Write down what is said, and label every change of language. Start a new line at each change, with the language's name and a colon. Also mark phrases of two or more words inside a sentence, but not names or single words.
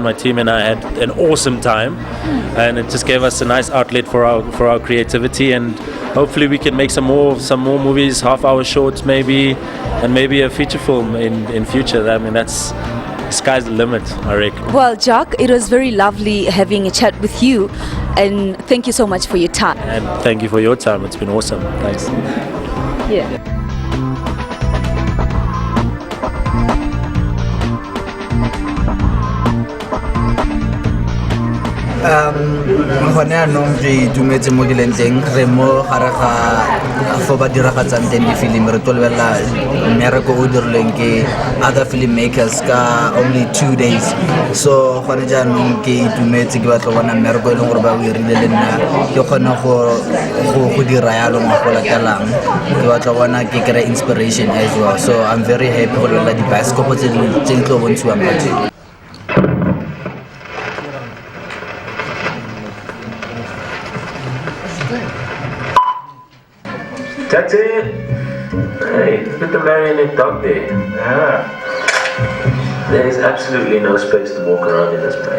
English: My team and I had an awesome time, and it just gave us a nice outlet for our creativity, and hopefully we can make some more movies, half-hour shorts maybe, and maybe a feature film in future. I mean, that's sky's the limit, I reckon. Well, Jack, it was very lovely having a chat with you, and thank you so much for your time. And thank you for your time. It's been awesome. Thanks. Yeah.
Tswana: Gone anong re itumetse mo ke leng teng re mo gare ga fo ba diragatsang teng difilimi re tlo lebelela mmereko o dirilweng ke
English: other filmmakers
Tswana: ka only 2 days. So gone jaanong ke itumetse ke batla bona mmereko e leng gore ba o irile le nna ke kgone go dira yalo mo go latelang ke batla bona ke kry
English: inspiration as well. So I'm very happy
Tswana: go lebelela di-bioscope tse di tlo bontshiwang batho.
English: That's it. Hey, put the marionette dog there. Yeah. There is absolutely no space to walk around in this place.